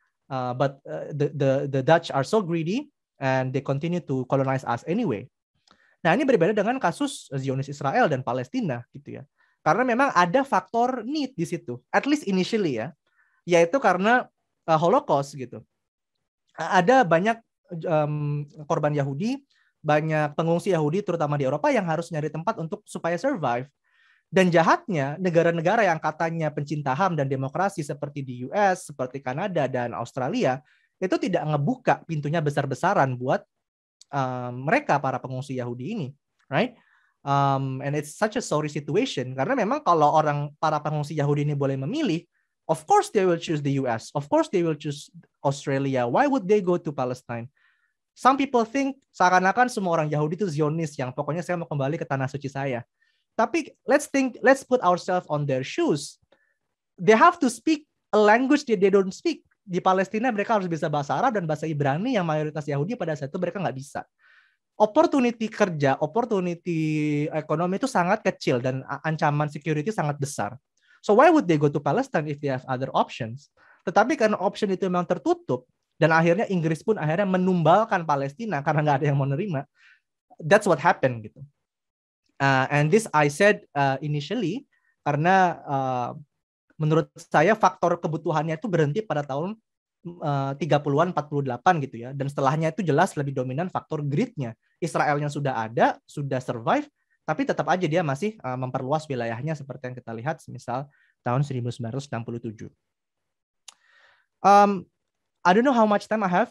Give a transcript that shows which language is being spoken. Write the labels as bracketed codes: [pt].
[en] But the Dutch are so greedy and they continue to colonize us anyway. [id] Nah, ini berbeda dengan kasus Zionis Israel dan Palestina gitu ya. Karena memang ada faktor need di situ, [en] at least initially [id] ya, yaitu karena Holocaust gitu. Ada banyak korban Yahudi, banyak pengungsi Yahudi terutama di Eropa yang harus nyari tempat supaya survive. Dan jahatnya negara-negara yang katanya pencinta HAM dan demokrasi seperti di US, seperti Kanada dan Australia itu tidak ngebuka pintunya besar-besaran buat mereka, para pengungsi Yahudi ini, right? [en] And it's such a sorry situation, [id] karena memang kalau para pengungsi Yahudi ini boleh memilih, [en] of course they will choose the US, of course they will choose Australia. Why would they go to Palestine? Some people think [id] seakan-akan semua orang Yahudi itu Zionis, yang pokoknya saya mau kembali ke tanah suci saya. [en] Tapi let's put ourselves on their shoes. They have to speak a language that they don't speak. [id] Di Palestina mereka harus bisa bahasa Arab dan bahasa Ibrani yang mayoritas Yahudi pada saat itu mereka nggak bisa. Opportunity kerja, opportunity ekonomi itu sangat kecil dan ancaman security sangat besar. [en] So why would they go to Palestine if they have other options? [id] Tetapi karena option itu memang tertutup, dan akhirnya Inggris pun akhirnya menumbalkan Palestina karena nggak ada yang mau nerima. [en] That's what happened [id] gitu. [en] And this I said initially [id] karena menurut saya faktor kebutuhannya itu berhenti pada tahun 30-an, 48 gitu ya. Dan setelahnya itu jelas lebih dominan faktor greed-nya. Israelnya sudah ada, sudah survive, tapi tetap aja dia masih memperluas wilayahnya seperti yang kita lihat misal tahun 1967. [en] I don't know how much time I have.